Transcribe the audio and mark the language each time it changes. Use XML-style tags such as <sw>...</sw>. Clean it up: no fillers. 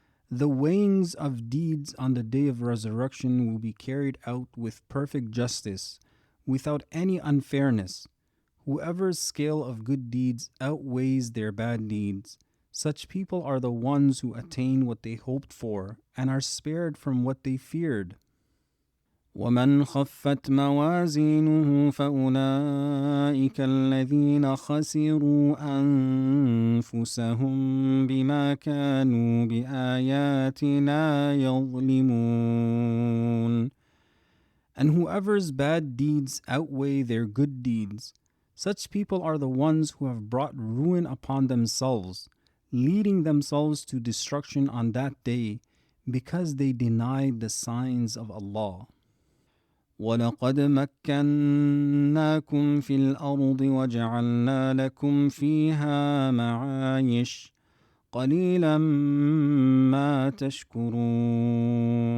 <en>The weighings of deeds on the day of resurrection will be carried out with perfect justice, without any unfairness. Whoever's scale of good deeds outweighs their bad deeds, Such people are the ones who attain what they hoped for and are spared from what they feared.</en> <ar>ومن خفت موازينه فأولئك الذين خسروا أنفسهم بما كانوا بآياتنا يظلمون.</ar> <en>And whoever's bad deeds outweigh their good deeds, such people are the ones who have brought ruin upon themselves, leading themselves to destruction on that day because they denied the signs of Allah.</en> <ar>ولقد مكناكم في الأرض وجعلنا لكم فيها معايش قليلا ما تشكرون.</ar>